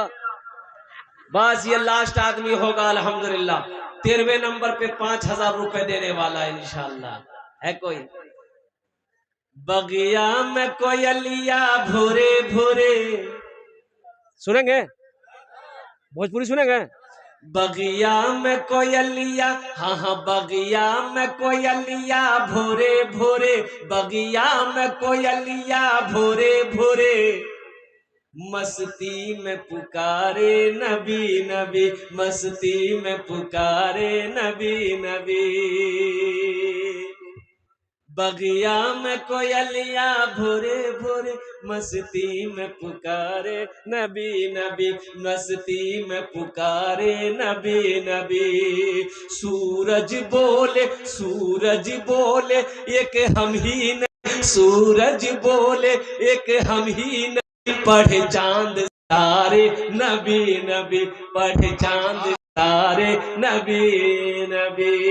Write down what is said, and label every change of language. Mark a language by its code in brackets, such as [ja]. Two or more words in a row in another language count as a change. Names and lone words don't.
[ur] بس یہ لاسٹ آدمی ہوگا الحمدللہ. 13ویں نمبر پہ 5000 روپے دینے والا انشاءاللہ. ہے کوئی؟ [bho] बगिया में कोयलिया भोरे भोरे. [ur] سنیں گے بھوجپوری؟ سنیں گے [bho] बगिया में कोयलिया, हाँ हाँ बगिया में कोयलिया भोरे भोरे, बगिया में कोयलिया भोरे भोरे, मस्ती में पुकारे नबी नबी, मस्ती में पुकारे नबी नबी। बगिया में कोयलिया भोरे भोरे, मस्ती में पुकारे नबी नबी, मस्ती में पुकारे नबी नबी। सूरज बोले एक हम ही नहीं, सूरज बोले एक हम ही नहीं, पढ़े चांद तारे नबी नबी, पढ़े चांद तारे नबी नबी।